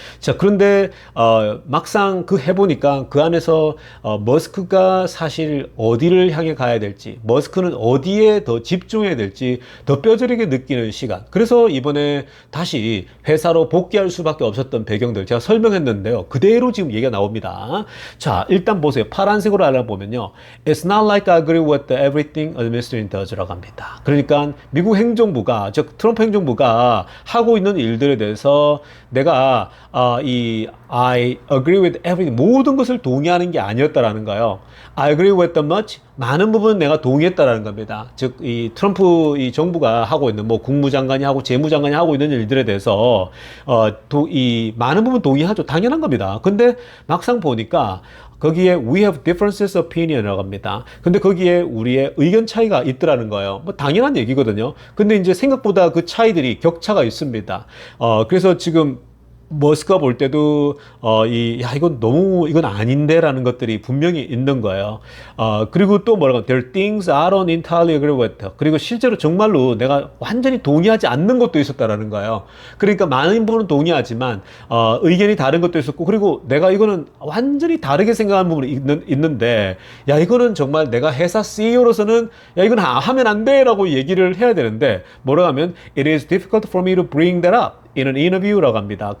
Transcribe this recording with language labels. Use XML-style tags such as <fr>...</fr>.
<ko>자, 그런데 막상 해보니까 그 안에서 머스크가 사실 어디를 향해 가야 될지, 머스크는 어디에 더 집중해야 될지 더 뼈저리게 느끼는 시간. 그래서 이번에 다시 회사로 복귀할 수밖에 없었던 배경들 제가 설명했는데요, 그대로 지금 얘기가 나옵니다. 자, 일단 보세요. 파란색으로 알아보면요,</ko> <en>It's not like I agree with everything administration does라고</en> <ko>합니다. 그러니까 미국 행정부가, 즉 트럼프 행정부가 하고 있는 일들에 대해서 내가</ko> <en>I agree with everything,</en> <ko>모든 것을 동의하는 게 아니었다라는 거예요.</ko> <en>I agree with the much,</en> <ko>많은 부분은 내가 동의했다라는 겁니다. 즉, 이 트럼프 이 정부가 하고 있는, 뭐 국무장관이 하고 재무장관이 하고 있는 일들에 대해서 이 많은 부분 동의하죠. 당연한 겁니다. 근데 막상 보니까 거기에</ko> <en>we have differences of opinion</en> <ko>이라고 합니다. 근데 거기에 우리의 의견 차이가 있더라는 거예요. 뭐 당연한 얘기거든요. 근데 이제 생각보다 그 차이들이 격차가 있습니다. 그래서 지금 머스크가 볼 때도 이건 아닌데라는 것들이 분명히 있는 거예요. 그리고 또 뭐라고,</ko> <en>there are things I don't entirely agree with.</en> <ko>그리고 실제로 정말로 내가 완전히 동의하지 않는 것도 있었다라는 거예요. 그러니까 많은 부분은 동의하지만 의견이 다른 것도 있었고, 그리고 내가 이거는 완전히 다르게 생각하는 부분이 있는데, 야, 이거는 정말 내가 회사 CEO로서는 야, 이건 하면 안 돼라고 얘기를 해야 되는데, 뭐라고 하면</ko> <en>it is difficult for me to bring that up in an interview</en> <ko>라고 합니다.</ko>